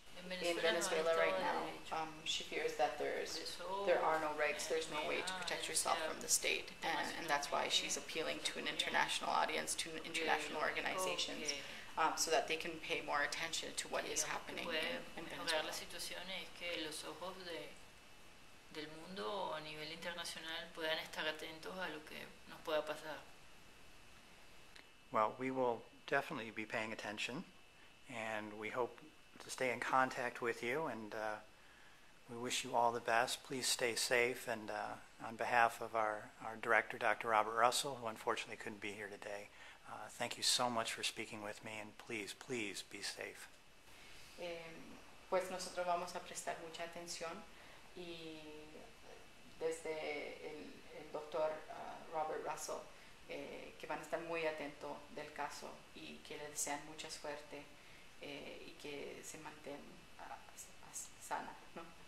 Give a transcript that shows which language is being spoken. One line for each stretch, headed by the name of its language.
English: in Venezuela right now, she fears that there are no rights, there's no way to protect yourself from the state, and that's why she's appealing to an international audience, to international organizations, so that they can pay more attention to what is happening in Venezuela.
Spanish: La situación es que los ojos del mundo a nivel internacional puedan estar atentos a lo que nos pueda pasar.
English: Well, we will definitely be paying attention, and we hope to stay in contact with you, and we wish you all the best. Please stay safe, and on behalf of our director, Dr. Robert Russell, who unfortunately couldn't be here today, thank you so much for speaking with me, and please be safe.
Spanish: Pues nosotros vamos a prestar mucha atención, y desde el doctor Robert Russell, que van a estar muy atentos del caso y que le desean mucha suerte y que se mantenga sana, ¿no?